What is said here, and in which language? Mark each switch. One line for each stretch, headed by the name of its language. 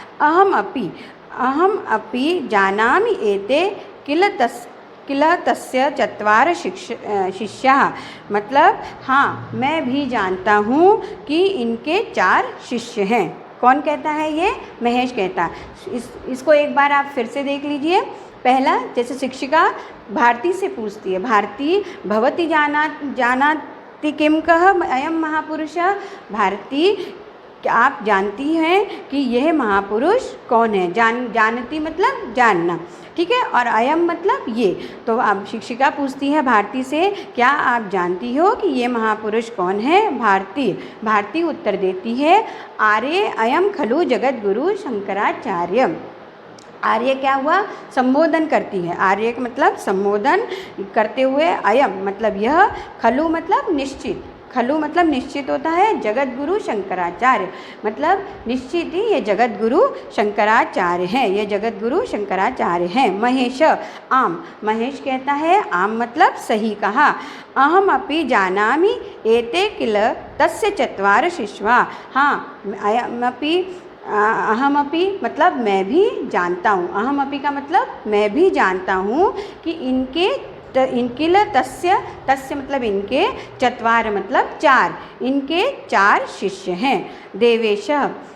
Sanskrit: अहम अपि जानामि एते किल तस्य चत्वार शिष्याः।
Hindi: मतलब हाँ, मैं भी जानता हूँ कि इनके 4 शिष्य हैं। कौन कहता है ये? महेश कहता है। इसको एक बार आप फिर से देख लीजिए। पहला, जैसे शिक्षिका भारती से पूछती है,
Sanskrit: भारती भवती जानाति किम कह अयम महापुरुष।
Hindi: भारती, क्या आप जानती हैं कि यह महापुरुष कौन है? जानती मतलब जानना, ठीक है। और अयम मतलब ये। तो अब शिक्षिका पूछती है भारती से, क्या आप जानती हो कि ये महापुरुष कौन है? भारती उत्तर देती है,
Sanskrit: आर्य अयम खलु जगद्गुरु शंकराचार्य।
Hindi: आर्य क्या हुआ? संबोधन करती है। आर्य का मतलब संबोधन करते हुए, अयम मतलब यह, खलु मतलब निश्चित, खलु मतलब निश्चित होता है। जगद्गुरु शंकराचार्य मतलब निश्चित ही ये जगद्गुरु शंकराचार्य हैं, ये जगद्गुरु शंकराचार्य हैं। महेश, आम, महेश कहता है आम मतलब सही कहा।
Sanskrit: अहम अपि जानामि एते किल तस्य चत्वार शिष्याः।
Hindi: हाँ, अहमपि मतलब मैं भी जानता हूँ। अहमपि का मतलब मैं भी जानता हूँ कि इनकिल तस्य मतलब इनके, चत्वार मतलब 4, इनके 4 शिष्य हैं।